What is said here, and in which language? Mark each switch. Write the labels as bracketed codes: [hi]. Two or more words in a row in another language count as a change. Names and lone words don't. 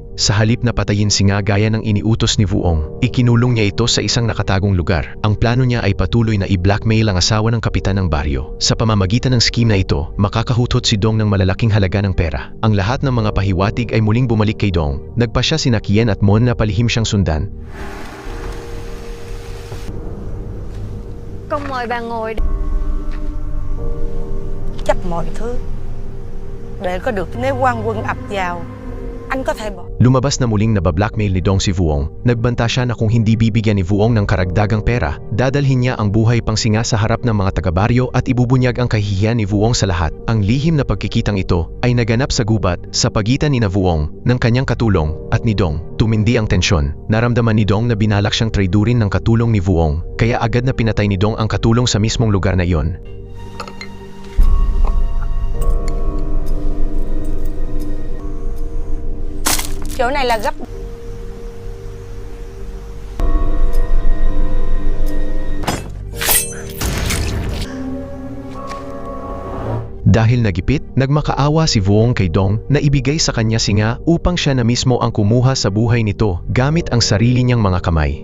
[tl] Sa halip na patayin si Nga gaya ng iniutos ni Vuong, ikinulong niya ito sa isang nakatagong lugar. Ang plano niya ay patuloy na i-blackmail ang asawa ng kapitan ng baryo. Sa pamamagitan ng scheme na ito, makakahutot si Dong ng malalaking halaga ng pera. Ang lahat ng mga pahiwatig ay muling bumalik kay Dong. Nagpasya sina Kien at Mon na palihim siyang sundan. [vi] Con mời bà ngồi. Chấp mọi thứ để có được nếu quan quân ập vào, anh có thể bỏ. [tl] Lumabas na muling nabablackmail ni Dong si Vuong. Nagbanta siya na kung hindi bibigyan ni Vuong ng karagdagang pera, dadalhin niya ang buhay pang singa sa harap ng mga taga-baryo at ibubunyag ang kahihiyan ni Vuong sa lahat. Ang lihim na pagkikitang ito ay naganap sa gubat sa pagitan ni na Vuong, ng kanyang katulong, at ni Dong. Tumindi ang tensyon. Naramdaman ni Dong na binalak siyang traidurin ng katulong ni Vuong, kaya agad na pinatay ni Dong ang katulong sa mismong lugar na iyon. [vi] Chỗ này là gấp. [tl] Dahil nagipit, nagmakaawa si Vuong kay Dong na ibigay sa kanya si Nga upang siya na mismo ang kumuha sa buhay nito gamit ang sarili niyang mga kamay.